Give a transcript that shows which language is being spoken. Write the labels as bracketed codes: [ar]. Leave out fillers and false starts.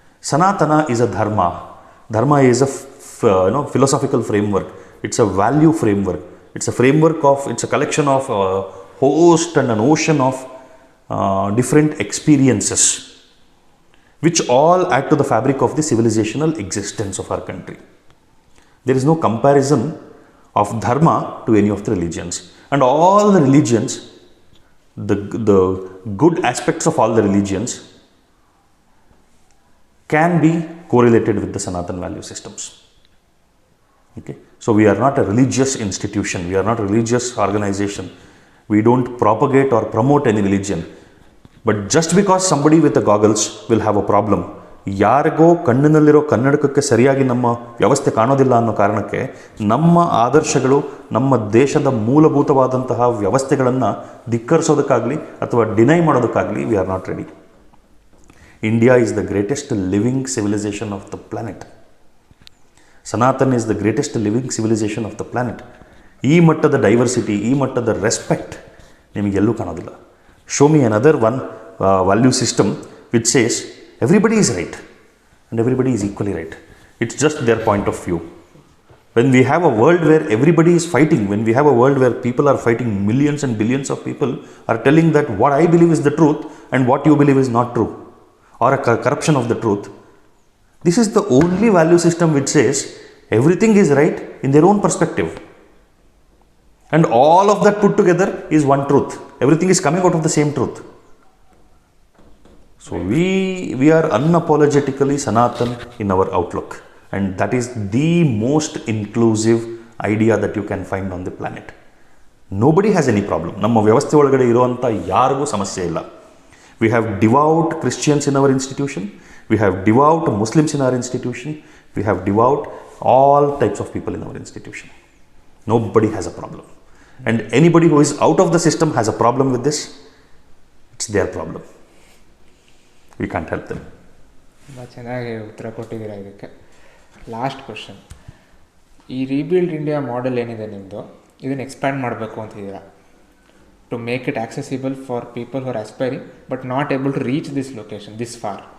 [en] Sanatana is a dharma. Dharma is a philosophical framework. It's a value framework. It's a framework of, it's a collection of host and an ocean of different experiences which all add to the fabric of the civilizational existence of our country. There is no comparison of dharma to any of the religions. And all the religions, the good aspects of all the religions can be correlated with the Sanatan value systems. Okay? So we are not a religious institution. We are not a religious organization. We don't propagate or promote any religion. But just because somebody with a goggles will have a problem. [kn] ಯಾರಿಗೋ ಕಣ್ಣಿನಲ್ಲಿರೋ ಕನ್ನಡಕಕ್ಕೆ ಸರಿಯಾಗಿ ನಮ್ಮ ವ್ಯವಸ್ಥೆ ಕಾಣೋದಿಲ್ಲ ಅನ್ನೋ ಕಾರಣಕ್ಕೆ ನಮ್ಮ ಆದರ್ಶಗಳು, ನಮ್ಮ ದೇಶದ ಮೂಲಭೂತವಾದಂತಹ ವ್ಯವಸ್ಥೆಗಳನ್ನು ಧಿಕ್ಕರಿಸೋದಕ್ಕಾಗಲಿ ಅಥವಾ deny ಮಾಡೋದಕ್ಕಾಗಲಿ [en] We are not ready. India is the greatest living civilization of the planet. Sanatan is the greatest living civilization of the planet. [kn] ಈ ಮಟ್ಟದ ಡೈವರ್ಸಿಟಿ, ಈ ಮಟ್ಟದ ರೆಸ್ಪೆಕ್ಟ್ ನಿಮಗೆಲ್ಲೂ ಕಾಣೋದಿಲ್ಲ. [en] Show me another one value system which says everybody is right and everybody is equally right. It's just their point of view. When we have a world where everybody is fighting, when we have a world where people are fighting, millions and billions of people are telling that what I believe is the truth and what you believe is not true, or a corruption of the truth, this is the only value system which says everything is right in their own perspective. And all of that put together is one truth. Everything is coming out of the same truth. So we are unapologetically Sanatan in our outlook. And that is the most inclusive idea that you can find on the planet. Nobody has any problem. [kn] ನಮ್ಮ ವ್ಯವಸ್ಥೆ ಒಳಗಡೆ ಇರುವಂಥ ಯಾರಿಗೂ ಸಮಸ್ಯೆ ಇಲ್ಲ. [en] We have devout Christians in our institution. We have devout Muslims in our institution. We have devout all types of people in our institution. Nobody has a problem. And anybody who is out of the system has a problem with this, it's their problem. We can't help them. [kn] ತುಂಬ ಚೆನ್ನಾಗಿ ಉತ್ತರ ಕೊಟ್ಟಿದ್ದೀರಾ ಇದಕ್ಕೆ. Last question, ಈ rebuild India model ಏನಿದೆ ನಿಮ್ಮದು, ಇದನ್ನು expand ಮಾಡಬೇಕು ಅಂತಿದ್ದೀರಾ. [en] to make it accessible for people who are aspiring but not able to reach this location this far.